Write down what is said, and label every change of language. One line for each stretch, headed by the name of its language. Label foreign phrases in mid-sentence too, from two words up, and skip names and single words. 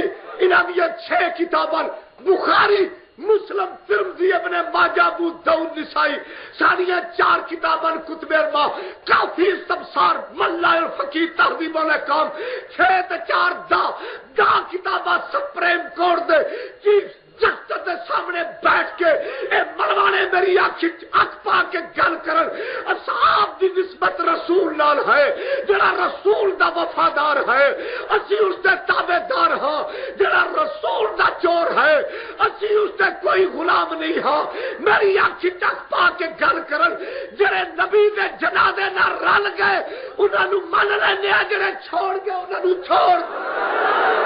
Punjabi: انہاں دی 6 کتاباں بخاری، مسلم، ترمذی، ابن ماجہ، ابو داؤد، نسائی، ساریاں 4 کتاباں کتب اربع، کافی استبصار، ملا الفقی، تہذیب الاحکام، 6 تے 4 دا کتاباں سپریم کورٹ دے چیف جسٹس دے سامنے بیٹھ کے اے ملوانے میری اکھ پا کے گل کرن، اصحاب دی نسبت رسول نال ہے، جڑا رسول دا وفادار ہے اسی اس دے تابع دار ہاں، جڑا رسول دا چور ہے اسی اس دے کوئی غلام نہیں ہاں۔ میری اکھ پا کے گل کرن، جڑے نبی دے جنازے نال رل گئے انہاں نو من لینے، جڑے چھوڑ گئے انہاں نو چھوڑ۔